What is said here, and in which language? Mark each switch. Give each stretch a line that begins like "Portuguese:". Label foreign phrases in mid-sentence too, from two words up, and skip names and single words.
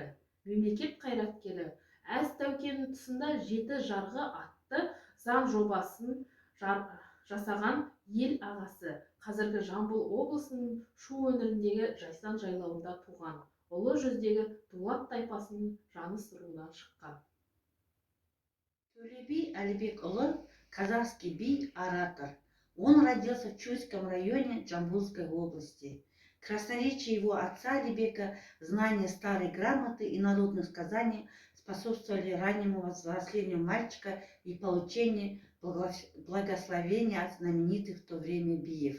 Kazakh: Мемлекет қайраткері Әз Тәукенің тұсында «Жеті жарғы» атты заң жобасын жасаған ел ағасы, қазіргі Жамбыл облысының Шу өңіріндегі Жайсаң жайлауында туған, ұлы жүздегі Дулат тайпасының жаныс руынан шыққан.
Russian: Төле би Әлібекұлы – казахский би, оратор. Он родился в Чуйском районе Жамбылской области. Красноречие его отца Алибека, знание старой грамоты и народных сказаний способствовали раннему взрослению мальчика и получению благословения от знаменитых в то время биев.